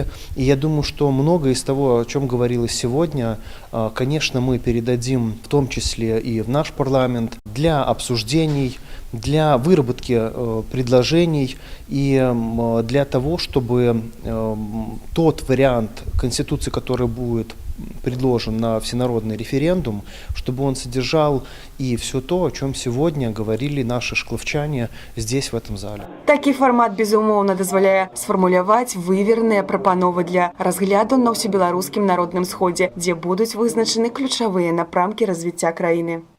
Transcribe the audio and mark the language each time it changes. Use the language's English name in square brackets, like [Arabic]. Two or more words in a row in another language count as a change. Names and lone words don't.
[Russian] И я думаю, что многое из того, о чем говорилось сегодня, конечно, мы передадим в том числе и в наш парламент для обсуждений, для выработки предложений и для того, чтобы тот вариант Конституции, который будет предложен на всенародный референдум, чтобы он содержал и все то, о чем сегодня говорили наши шкловчане здесь, в этом зале. [Belarusian] Такі фармат, безумоўна, дазваляе сфармуляваць вывереныя прапановы для разгляду на ўсебеларускім народным сходзе, дзе будуць вызначаны ключавыя напрамкі развіцця краіны.